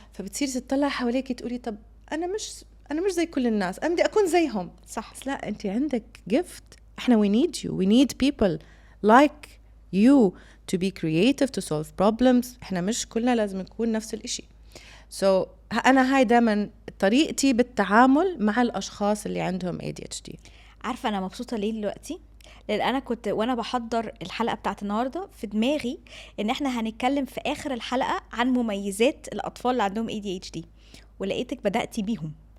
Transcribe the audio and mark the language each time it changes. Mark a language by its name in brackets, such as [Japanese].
[Arabic] فبتصير تطلع حواليك تقولي طب انا مش زي كل الناس، انا بدي اكون زيهم. صح. بس لا، انت عندك gift. احنا [English] we need you, we need people like you to be creative, to solve problems. [Arabic] احنا مش كلنا لازم نكون نفس الاشي. so انا هاي دائما طريقتي بالتعامل مع الاشخاص اللي عندهم ADHD. عارفه انا مبسوطه ليه دلوقتي؟ لان انا كنت وانا بحضر الحلقه بتاعت النهارده في دماغي ان احنا هنتكلم في اخر الحلقه عن مميزات الاطفال اللي عندهم ADHD، ولقيتك بداتي بيهم.